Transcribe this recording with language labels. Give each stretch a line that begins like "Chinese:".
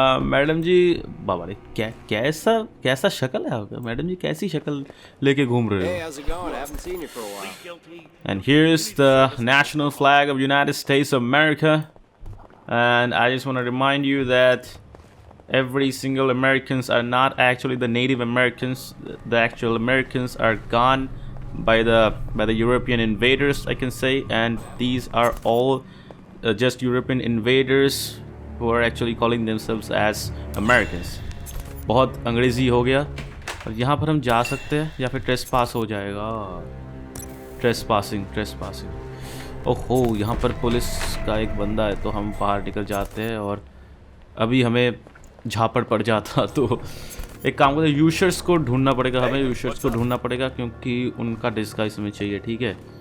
Hindi: Madam जी, बाबा रे, कैसा शक्ल है आपका मैडम जी, कैसी शक्ल लेके घूम रहे हो।
English: And here is the national flag of United States of America, and I just want to remind you that every single Americans are not actually the native Americans. The actual Americans are gone by the European invaders, I can say, and these are all just European invaders who are actually calling themselves as Americans.
Hindi: बहुत अंग्रेजी हो गया। और यहाँ पर हम जा सकते हैं या फिर ट्रेस पास हो जाएगा। ट्रेस पासिंग, ओहो, यहाँ पर पुलिस का एक बंदा है, तो हम बाहर निकल जाते हैं। और अभी हमें झापड़ पड़ जाता तो एक काम करते, यूशर्स को ढूंढना पड़ेगा, हमें यूशर्स को ढूंढना पड़ेगा, क्योंकि उनका डिस्गाइज हमें चाहिए, ठीक है।